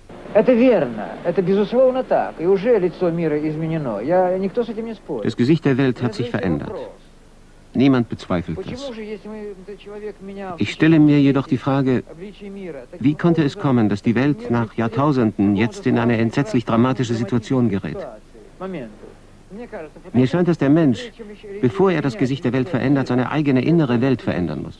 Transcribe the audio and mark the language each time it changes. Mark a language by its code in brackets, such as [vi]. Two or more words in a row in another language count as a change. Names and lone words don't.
[ru] Это верно, это безусловно так. И уже лицо мира изменено. Никто с этим не спорит. [de] Das Gesicht der Welt hat sich verändert. Niemand bezweifelt das. Ich stelle mir jedoch die Frage, wie konnte es kommen, dass die Welt nach Jahrtausenden jetzt in eine entsetzlich dramatische Situation gerät? Mir scheint, dass der Mensch, bevor er das Gesicht der Welt verändert, seine eigene innere Welt verändern muss.